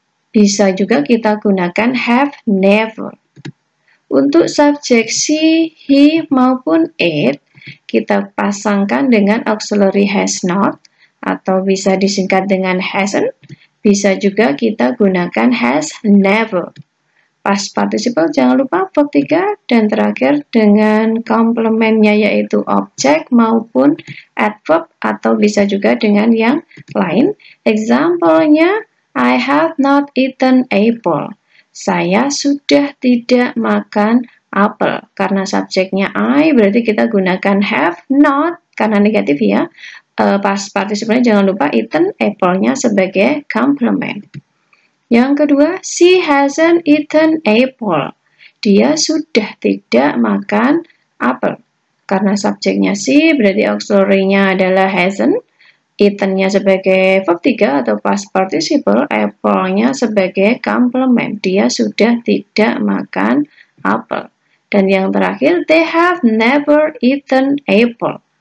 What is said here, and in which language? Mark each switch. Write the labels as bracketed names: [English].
[Indonesian] Bisa juga kita gunakan have never. Untuk subjek she, he, maupun it, kita pasangkan dengan auxiliary has not, atau bisa disingkat dengan hasn't. Bisa juga kita gunakan has never. Past participle jangan lupa verb 3, dan terakhir dengan komplementnya yaitu objek maupun adverb, atau bisa juga dengan yang lain. [English] Example-nya, I have not eaten apple. [Indonesian] Saya sudah tidak makan apel. Karena subjeknya I, berarti kita gunakan have not, karena negatif ya. Past participle jangan lupa eaten, apple-nya sebagai complement. Yang kedua, [English] she hasn't eaten apple. [Indonesian] Dia sudah tidak makan apel. Karena subjeknya she, berarti auxiliary-nya adalah hasn't. Eaten-nya sebagai verb 3 atau past participle, apple-nya sebagai complement. Dia sudah tidak makan apel. Dan yang terakhir, [English] they have never eaten apple.